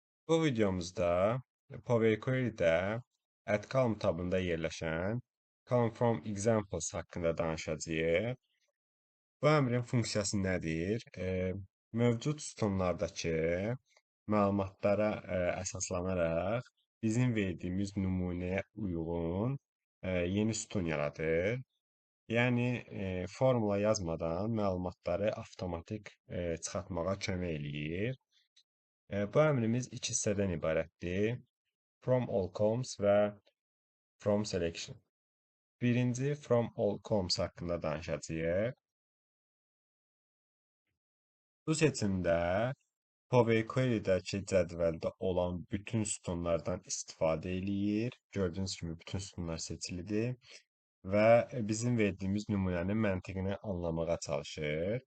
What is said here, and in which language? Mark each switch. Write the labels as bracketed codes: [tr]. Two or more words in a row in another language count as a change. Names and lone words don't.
[az] Bu videomuzda Power Query'də [en] at column [az] tabında yerləşən [en] come from examples [az] haqqında danışacağıq. Bu əmrin funksiyası nədir? Mövcud sütunlardakı məlumatlara əsaslanaraq bizim verdiyimiz nümunəyə uyğun yeni sütun yaradır. Yəni formula yazmadan məlumatları avtomatik çıxartmağa kömək eləyir. Bu əmrimiz iki hissədən ibarətdir. [en] From all columns və from selection. [az] Birinci [en] from all columns [az] haqqında danışacağıq. Bu seçimdə Power Query-dəki cədvəldə olan bütün sütunlardan istifadə eləyir. Gördüyünüz kimi bütün sütunlar seçilidir və bizim verdiyimiz nümunənin məntiqini anlamağa çalışır.